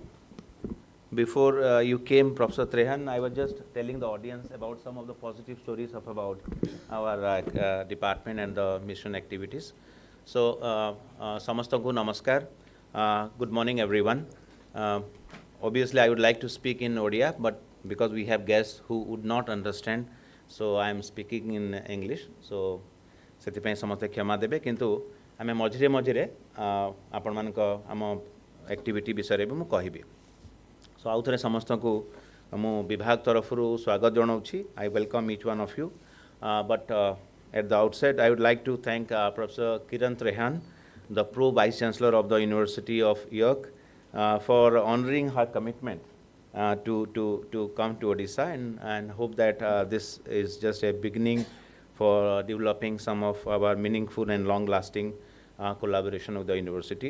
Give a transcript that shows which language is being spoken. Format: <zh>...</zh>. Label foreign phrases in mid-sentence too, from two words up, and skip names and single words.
<en>Before you came, Professor Trehan, I was just telling the audience about some of the positive stories of about our department and the mission activities.</en> <or>So, ସମସ୍ତଙ୍କୁ ନମସ୍କାର.</or> <en>Good morning, everyone. Obviously, I would like to speak in Odia, but because we have guests who would not understand, so I am speaking in English. So,</en> <or>ସେଥିପାଇଁ ସମସ୍ତେ କ୍ଷମା ଦେବେ କିନ୍ତୁ ଆମେ ମଝିରେ ମଝିରେ ଆପଣମାନଙ୍କ ଆମ ଆକ୍ଟିଭିଟି ବିଷୟରେ ବି ମୁଁ କହିବି ସୋ ଆଉ ଥରେ ସମସ୍ତଙ୍କୁ ମୁଁ ବିଭାଗ ତରଫରୁ ସ୍ୱାଗତ ଜଣାଉଛି</or> <en>I welcome each one of you but at the outset I would like to thank Professor Kiran Trehan, the Pro Vice Chancellor of the University of York, for honoring her commitment to come to Odisha and hope that this is just a beginning for developing some of our meaningful and long-lasting collaboration with the university.</en>